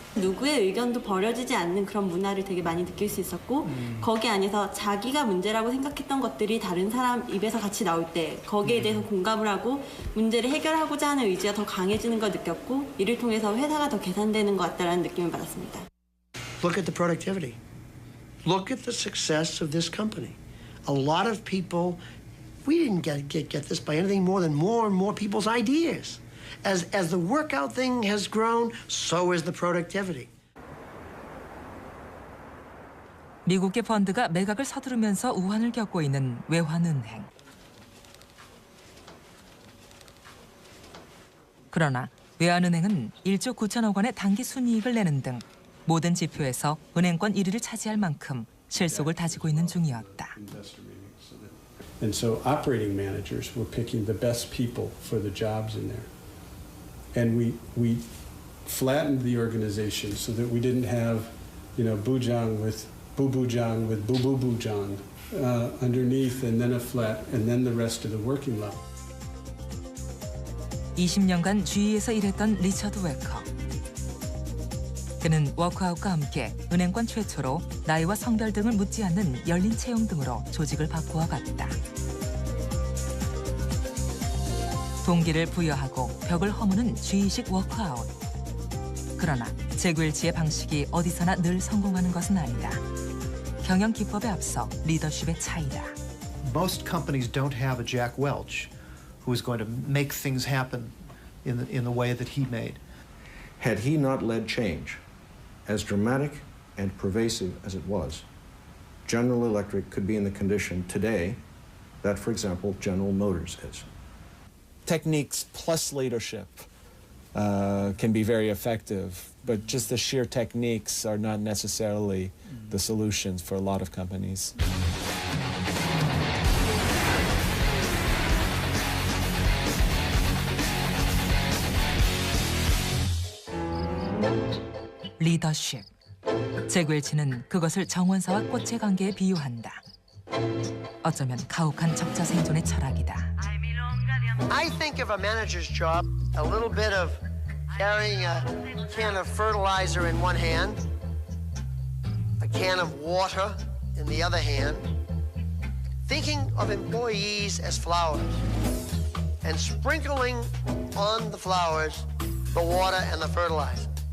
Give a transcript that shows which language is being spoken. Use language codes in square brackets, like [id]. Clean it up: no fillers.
[ko] 누구의 의견도 버려지지 않는 그런 문화를 되게 많이 느낄 수 있었고 거기 안에서 자기가 문제라고 생각했던 것들이 다른 사람 입에서 같이 나올 때 거기에 대해서 공감을 하고 문제를 해결하고자 하는 의지가 더 강해지는 걸 느꼈고 이를 통해서 회사가 더 개선되는 것 같다는 느낌을 받았습니다. [en] Look at the productivity. Look at the success of this company. A lot of people, we didn't get this by anything more than more and more people's ideas. As the workout thing has grown, so is the productivity. [ko] 미국계 펀드가 매각을 서두르면서 우환을 겪고 있는 외환은행. 그러나 외환은행은 1조 9천억 원의 단기 순이익을 내는 등 모든 지표에서 은행권 1위를 차지할 만큼 실속을 다지고 있는 중이었다. [en] And so operating managers were picking the best people for the jobs in there. And we flattened the organization so that we didn't have, Bujang with Bujang with Bujang underneath, and then a flat, and then the rest of the working level. [ko] 20년간 GE에서 일했던 리처드 웨커. 그는 워크아웃과 함께 은행권 최초로 나이와 성별 등을 묻지 않는 열린 채용 등으로 조직을 바꾸어 갔다. 동기를 부여하고 벽을 허무는 G식 워크아웃. 그러나 잭웰치의 방식이 어디서나 늘 성공하는 것은 아니다. 경영 기법에 앞서 리더십의 차이다. [en] Most companies don't have a Jack Welch who is going to make things happen in the way that he made. Had he not led change, as dramatic and pervasive as it was, General Electric could be in the condition today that, for example, General Motors is. Techniques plus leadership can be very effective, but just the sheer techniques are not necessarily the solutions for a lot of companies. [ko] 리더십. 잭웰치는 그것을 정원사와 꽃의 관계에 비유한다. 어쩌면 가혹한 적자 생존의 철학이다. [en] I think of a manager's job, a little bit of carrying a can of fertilizer in one hand, a can of water in the other hand, thinking of employees as flowers, and sprinkling on the flowers the water and the fertilizer.